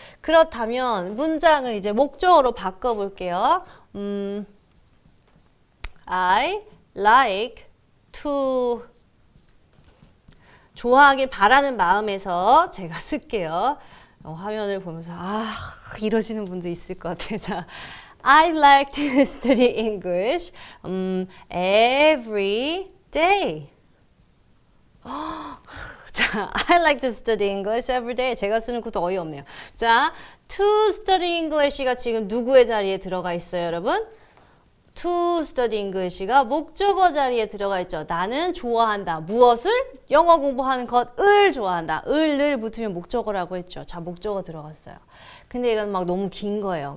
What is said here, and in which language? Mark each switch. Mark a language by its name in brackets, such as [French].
[Korean] 그렇다면 문장을 이제 목적어로 바꿔볼게요. [English] I like to [Korean] 좋아하길 바라는 마음에서 제가 쓸게요. 화면을 보면서 이러시는 분도 있을 것 같아요. [English] 자, I like to study English every day. 자, I like to study English every day. [Korean] 제가 쓰는 것도 어이없네요. 자, [English] to study English [Korean] 가 지금 누구의 자리에 들어가 있어요, 여러분? [English] to study English [Korean] 가 목적어 자리에 들어가 있죠. 나는 좋아한다. 무엇을? 영어 공부하는 것을 좋아한다. 을을 붙으면 목적어라고 했죠. 자, 목적어 들어갔어요. 근데 이건 막 너무 긴 거예요.